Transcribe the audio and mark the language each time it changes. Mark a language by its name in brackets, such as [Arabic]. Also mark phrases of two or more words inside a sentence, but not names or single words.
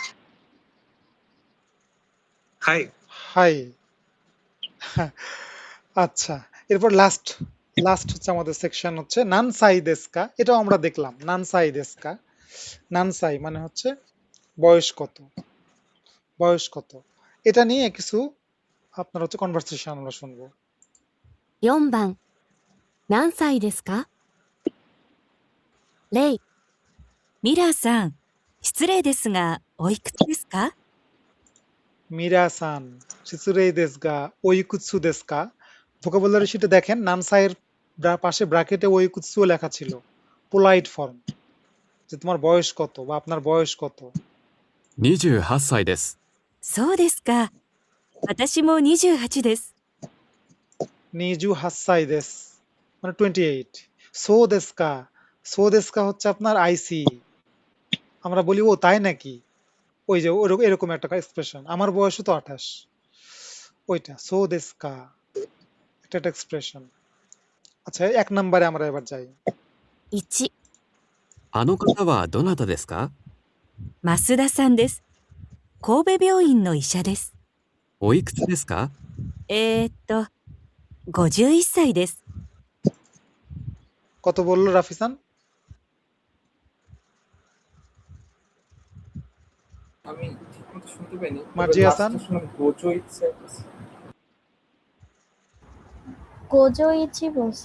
[Japanese] はい。 হাই। [Bangla] আচ্ছা, এরপর লাস্ট হচ্ছে আমাদের সেকশন হচ্ছে [Japanese] 何歳ですか. [Bangla] এটাও আমরা দেখলাম [Japanese] 何歳ですか. [Bangla] নানসাই মানে হচ্ছে বয়স কত, বয়স কত। এটা নিয়ে কিছু আপনার হচ্ছে কনভারসেশন আমরা শুনবো। [Japanese] 4 番、何歳ですか？レイ、ミラーさん、失礼ですが、おいくつですか？ミラーさん、失礼ですが、おいくつですか. [Bangla] ভোকাবুলারি শিটে দেখেন নানসাইয়ের পাশে ব্র্যাকেটে ওইকুৎসুও লেখা ছিল, পোলাইট ফর্ম, যে তোমার বয়স কত বা আপনার বয়স কত। [Japanese] 28 歳です。そうですか。私も28です。二十八歳です [Bangla] মানে 28। [Japanese] そうですか, そうですか [Bangla] হচ্ছে আপনার আইসি, আমরা বলি ও তাই নাকি, ওই যে এরকম একটা এক্সপ্রেশন, আমার বয়সও তো 28, ওইটা [Japanese] そうですか, [Bangla] এটা একটা এক্সপ্রেশন। আচ্ছা 1 নম্বরে আমরা এবার যাই। [Japanese] 1、あの方はどなたですか？増田さんです。神戸病院の医者です。おいくつですか？ 51歳です。 [Bangla] কত বললো রাফিসান? আমি ঠিকমতো শুনতে পাইনি, তবে মার্জিয়া লাস্টটা হাসান? শুনলাম [Japanese] 五十一. 五十一 [Bangla] বলছে।